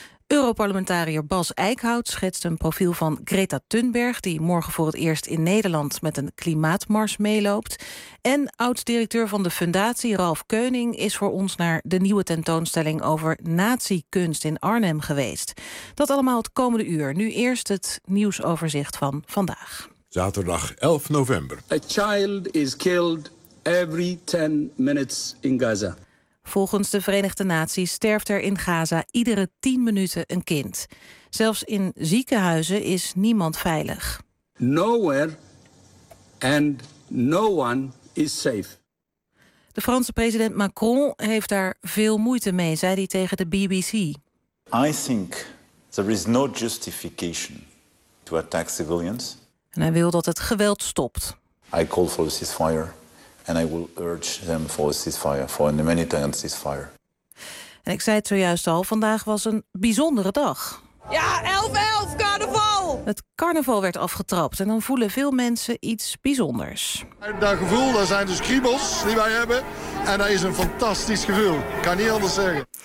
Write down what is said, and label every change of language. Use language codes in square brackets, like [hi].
[nl] Europarlementariër Bas Eickhout schetst een profiel van Greta Thunberg, die morgen voor het eerst in Nederland met een klimaatmars meeloopt. En oud-directeur van de fundatie Ralf Keuning is voor ons naar de nieuwe tentoonstelling over nazi-kunst in Arnhem geweest. Dat allemaal het komende uur. Nu eerst het nieuwsoverzicht van vandaag. Zaterdag 11 november. [en] A child is killed every 10 minutes in Gaza. [nl] Volgens de Verenigde Naties sterft er in Gaza iedere 10 minuten een kind. Zelfs in ziekenhuizen is niemand veilig. [en] Nowhere and no one is safe. [nl] De Franse president Macron heeft daar veel moeite mee, zei hij tegen de BBC. [en] I think there is no justification to attack civilians. [nl] En hij wil dat het geweld stopt. [en] I call for a ceasefire. And I will urge them for a ceasefire, for a humanitarian ceasefire. [nl] En ik zei het zojuist al, vandaag was een bijzondere dag. Ja, 11-11, carnaval! Het carnaval werd afgetrapt en dan voelen veel mensen iets bijzonders. Dat gevoel, dat zijn dus kriebels die wij hebben. En dat is een fantastisch gevoel, ik kan niet anders zeggen.